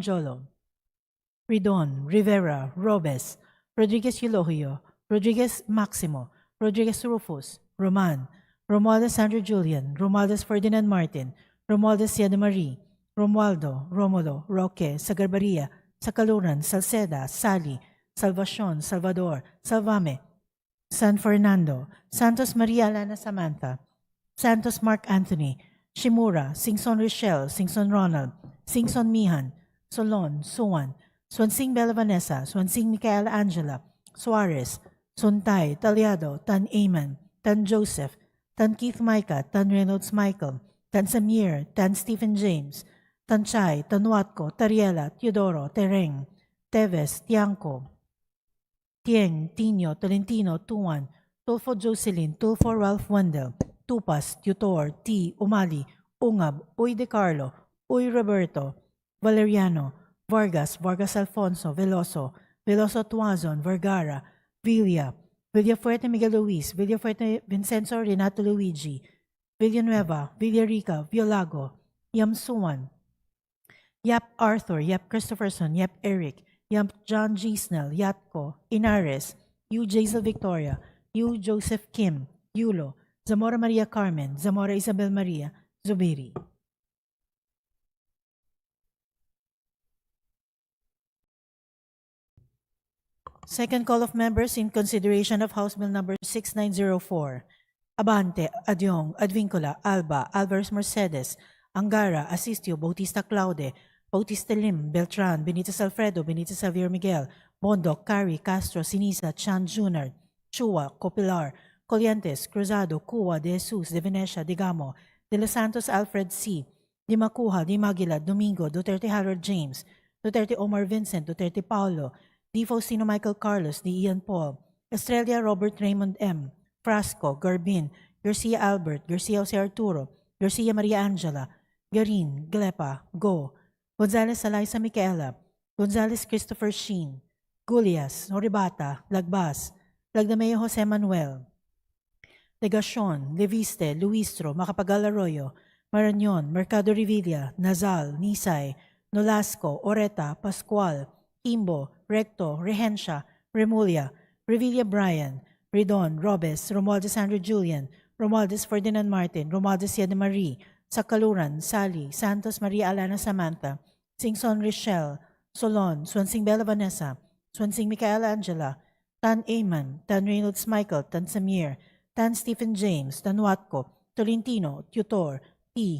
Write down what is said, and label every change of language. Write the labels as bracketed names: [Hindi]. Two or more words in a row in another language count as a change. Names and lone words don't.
[English] Jolo, Ridon, Rivera, Robes, Rodriguez Eulogio, Rodriguez Maximo, Rodriguez Rufus, Roman, Romualdez Sandro Julian, Romualdez Ferdinand Martin, Romualdez Siada Marie, Romualdo, Romulo, Roque, Sagarbaria, Sakaluran, Salceda, Sally, Salvacion, Salvador, Salvame, San Fernando, Santos Maria Alana Samantha, Santos Mark Anthony, Shimura, Singson Richelle, Singson Ronald, Singson Mihan, Solon, Suwan, Swansing Bella Vanessa, Swansing Micaela Angela, Suarez, Suntay, Talyado, Tan Aman, Tan Joseph, Tan Keith Micah, Tan Reynolds Michael, Tan Samir, Tan Stephen James, Tan Chay, Tan Watco, Tariela, Teodoro, Tereng, Teves, Tiangco, Tieng, Tino, Tolentino, Tuan, Tulfo Jocelyn, Tulfo Ralph Wendell, Tupas, Tutor, T. Umali, Ungab, Uy De Carlo, Uy Roberto, Valeriano, Vargas, Vargas Alfonso, Veloso, Veloso Tuazon, Vergara, Villa, Villafuerte Miguel Luis, Villafuerte Vincenzo Renato Luigi, Villanueva, Villarica, Violago, Yam Suwan, Yap Arthur, Yap Christopherson, Yap Eric, Yap John G. Snell, Yatko, Inares, U. Jaisal Victoria, U. Joseph Kim, Yulo, Zamora Maria Carmen, Zamora Isabel Maria, Zubiri. Second call of members in consideration of House Bill number 6904. Abante, Adyong, Advincula, Alba, Alvarez Mercedes, Angara, Asistio, Bautista Claude, Bautista Lim, Beltran, Benitez Alfredo, Benitez Xavier Miguel, Bondoc, Cari, Castro, Sinisa, Chan Jr., Chua, Copilar, Colientes, Cruzado, Cua, De Jesus, De Venecia, Digamo, De Los Santos Alfred C., Di Macuja, Di Maguila, Domingo, Duterte Harold James, Duterte Omar Vincent, Duterte Paulo, Di Faustino Michael Carlos, Di Ian Paul, Estrella Robert Raymond M., Frasco, Garbin, Garcia Albert, Garcia Jose Arturo, Garcia Maria Angela, Garin, Glepa, Go, Gonzales Alaisa Micaela, Gonzales Christopher Sheen, Gulias, Noribata, Lagbas, Lagdameo Jose Manuel, Legacion, Leviste, Luistro, Macapagal Arroyo, Marañon, Mercado Revilla, Nazal, Nisay, Nolasco, Oreta, Pascual, Kimbo, Recto, Rehencia, Remulla, Revilla Brian, Redon, Robes, Romualdez Andrew Julian, Romualdez Ferdinand Martin, Romualdez Yede Marie, Sakaluran, Sally, Santos Maria Alana Samantha, Singson Richelle, Solon, Swansing Bella Vanessa, Swansing Micaela Angela, Tan Aman, Tan Reynolds Michael, Tan Samir, Tan Stephen James, Tan Watco, Tolentino, Tutor, T.